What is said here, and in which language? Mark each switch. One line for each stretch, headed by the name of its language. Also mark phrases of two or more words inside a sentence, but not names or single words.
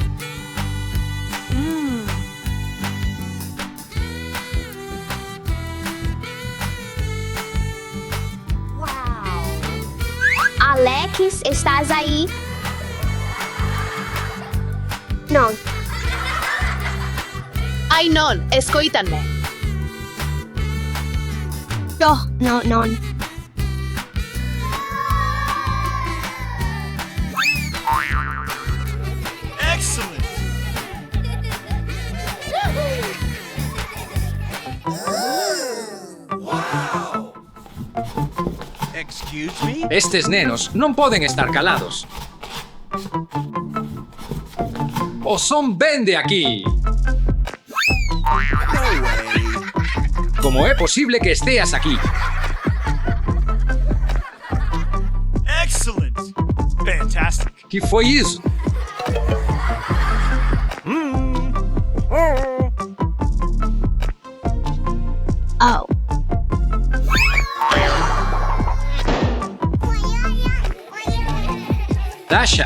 Galician: Alex, estás aí?
Portuguese: Não.
Galician: Ai non, escoítanme.
Portuguese: Não.
English: Excellent. Excuse me?
Galician: Estes nenos non poden estar calados. O son ben de aquí.
English: No way.
Galician: Como é posible que esteas aquí?
English: Excellent. Fantastic.
Galician: Que foi iso? Oh. Dasha,